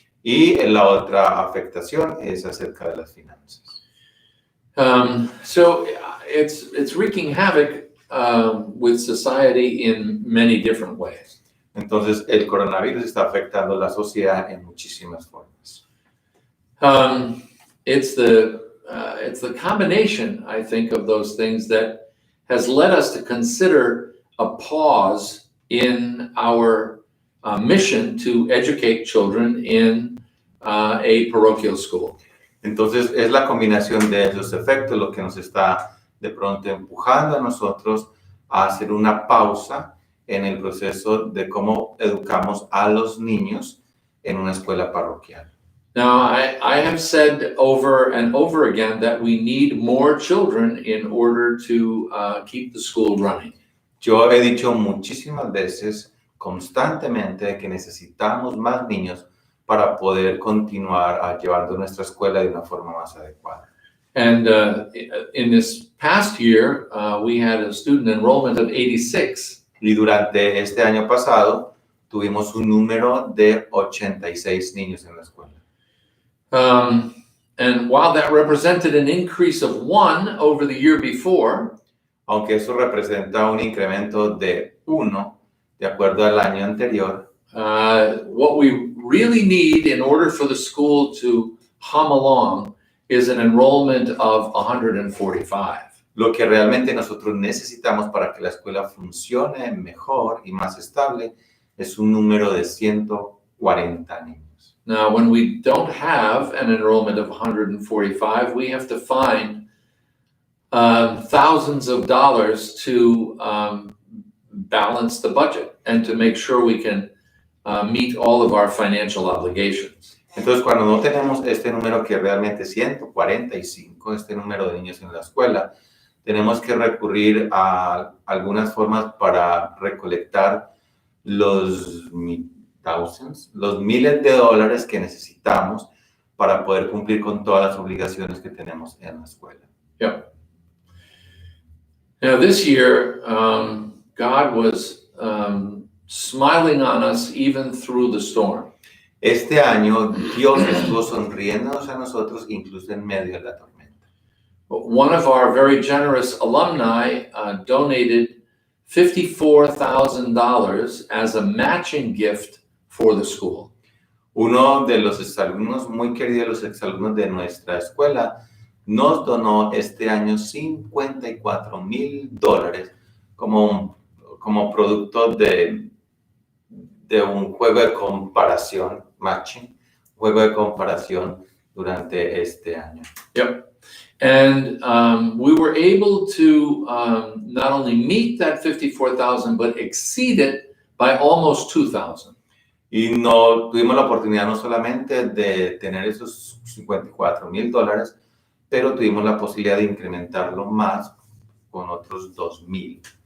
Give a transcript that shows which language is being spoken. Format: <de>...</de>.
<es>Y la otra afectación es acerca de las finanzas.</es> <en>So it's wreaking havoc with society in many different ways.</en> <es>Entonces, el coronavirus está afectando la sociedad en muchísimas formas.</es> <en>It's the combination, I think, of those things that has led us to consider a pause in our mission to educate children in a parochial school.</en> <es>Entonces, es la combinación de esos efectos lo que nos está de pronto empujando a nosotros a hacer una pausa en el proceso de cómo educamos a los niños en una escuela parroquial.</es> <en>Now, I have said over and over again that we need more children in order to keep the school running.</en> <es>Yo he dicho muchísimas veces, constantemente, que necesitamos más niños para poder continuar llevando nuestra escuela de una forma más adecuada.</es> <en>And in this past year, we had a student enrollment of 86.</en> <es>Y durante este año pasado, tuvimos un número de 86 niños en la escuela.</es> <en>And while that represented an increase of 1 over the year before,</en> <es>aunque eso representa un incremento de 1 de acuerdo al año anterior,</es> <en>what we really need in order for the school to hum along is an enrollment of 145.</en> <es>Lo que realmente nosotros necesitamos para que la escuela funcione mejor y más estable es un número de 140 niños.</es> <en>Now, when we don't have an enrollment of 145, we have to find thousands of dollars to balance the budget and to make sure we can meet all of our financial obligations.</en> <es>Entonces, cuando no tenemos este número que realmente es 145, este número de niños en la escuela, tenemos que recurrir a algunas formas para recolectar los miles de dólares que necesitamos para poder cumplir con todas las obligaciones que tenemos en la escuela.</es> <en>Yeah. Now, this year, God was smiling on us even through the storm.</en> <es>Este año, Dios estuvo sonriéndonos a nosotros incluso en medio de la tormenta.</es> <en>One of our very generous alumni donated $54,000 as a matching gift for the school.</en> <es>Uno de los exalumnos, muy queridos, los exalumnos de nuestra escuela, nos donó este año $54,000 como producto de un juego de comparación, matching, juego de comparación durante este año.</es> <en>Yep. And we were able to not only meet that 54,000, but exceed it by almost 2,000.</en> <es>Y no tuvimos la oportunidad no solamente de tener esos $54,000, pero tuvimos la posibilidad de incrementarlo más con otros $2,000.</es>